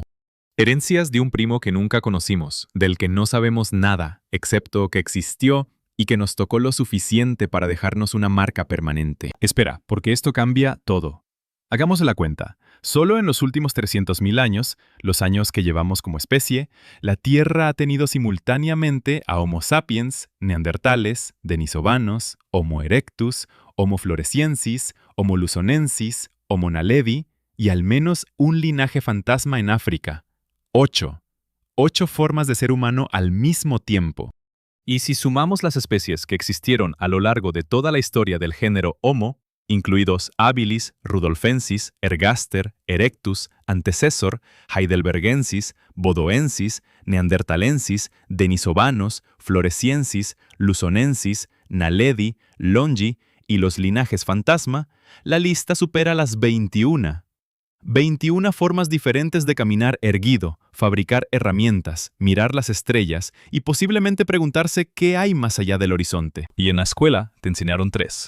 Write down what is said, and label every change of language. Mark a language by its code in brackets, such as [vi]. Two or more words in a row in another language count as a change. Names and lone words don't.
[es] Herencias de un primo que nunca conocimos, del que no sabemos nada, excepto que existió y que nos tocó lo suficiente para dejarnos una marca permanente. Espera, porque esto cambia todo. Hagamos la cuenta. Solo en los últimos 300.000 años, los años que llevamos como especie, la Tierra ha tenido simultáneamente a Homo sapiens, neandertales, denisovanos, Homo erectus, Homo floresiensis, Homo luzonensis, Homo naledi y al menos un linaje fantasma en África. 8. 8 formas de ser humano al mismo tiempo. Y si sumamos las especies que existieron a lo largo de toda la historia del género Homo, incluidos habilis, rudolfensis, ergaster, erectus, antecessor, heidelbergensis, bodoensis, neanderthalensis, denisovanos, floresiensis, luzonensis, naledi, longi y los linajes fantasma, la lista supera las 21. 21 formas diferentes de caminar erguido, fabricar herramientas, mirar las estrellas y posiblemente preguntarse qué hay más allá del horizonte. Y en la escuela te enseñaron 3.